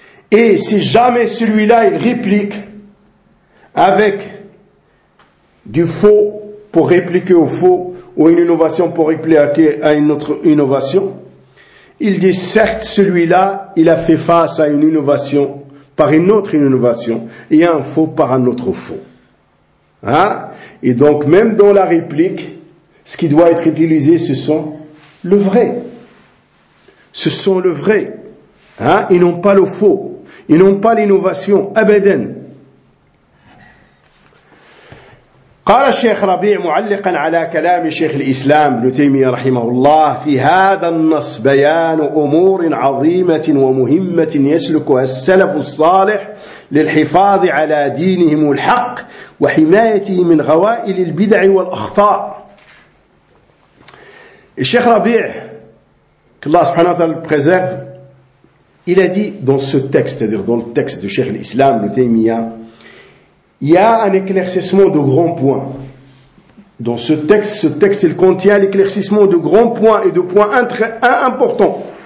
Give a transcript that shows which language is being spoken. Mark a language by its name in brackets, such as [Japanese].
[French] Et si jamais celui-là, il réplique avec du faux pour répliquer au faux, ou une innovation pour répliquer à une autre innovation, il dit, certes, celui-là, il a fait face à une innovation par une autre innovation et un faux par un autre faux. Et donc, même dans la réplique, ce qui doit être utilisé, ce sont le vrai. Ce sont le vrai. Ils n'ont pas le faux. Ils n'ont pas l'innovation. [Arabic] Abeden. قال الشيخ ربيع معلقا على كلام شيخ الإسلام ابن تيمية رحمه الله في هذا النص بيان أمور عظيمة ومهمة يسلكها السلف الصالح للحفاظ على دينهم الحق وحمايته من غوائل البدع والأخطاء. الشيخ ربيع الله سبحانه وتعالى بخزاف [French] il a dit dans ce texte, c'est-à-dire dans le texte de Cheikh l'Islam ibn Taymiyyah, il y a un éclaircissement de grands points. Dans ce texte, il contient l'éclaircissement de grands points et de points très importants.